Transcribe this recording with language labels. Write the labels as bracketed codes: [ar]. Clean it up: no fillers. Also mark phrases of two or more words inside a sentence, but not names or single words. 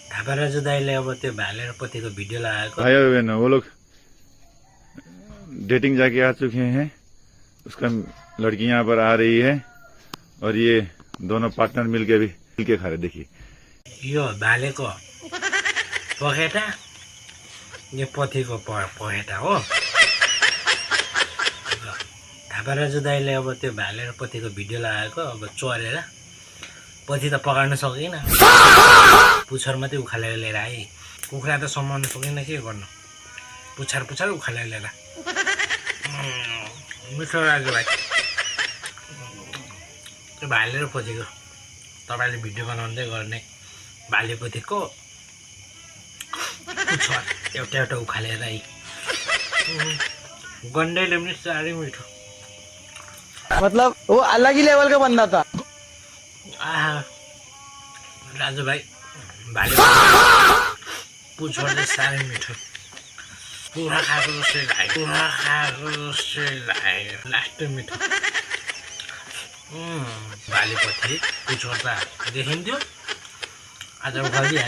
[ne] थापाराजु दाइले अब त्यो भाले र पतिको भिडियो लगाएको। [hi] भाई और बहनों, वो लोग डेटिंग जाके आ चुके हैं। उसका लड़की यहाँ पर आ रही है और ये दोनों पार्टनर मिलके खा रहे। देखिए [ne] यो भालेको पखेटा, यो पतिको पखेटा हो। थापाराजु दाइले अब त्यो भाले र पतिको भिडियो लगाएको। अब चोरेर पछि त पकाउन सकिन, पुच्छर मात्रै उखालेर लिएर आए। कुखुरा त समाउन सकिन, के गर्नु, पुच्छर उखालेर लिएर। मिठो लाग्यो भाइ त्यो भाले र पतिको। तपाईँले भिडियो बनाउँदै गर्ने भाले पतिको पुच्छर एउटा उखालेर आए। गन्डैले पनि साह्रै मिठो, [hi] मतलब वो अलग ही लेवल का बंदा था। [ne] राजु भाइ भाले पुच्छर चाहिँ साह्रै मिठो, कुखुरा खाएको जस्तै लाग्यो, लास्टै मिठो। भालेपछि पुच्छर त देखिन्थ्यो, आज उखालिदिइहालेँ एउटा है।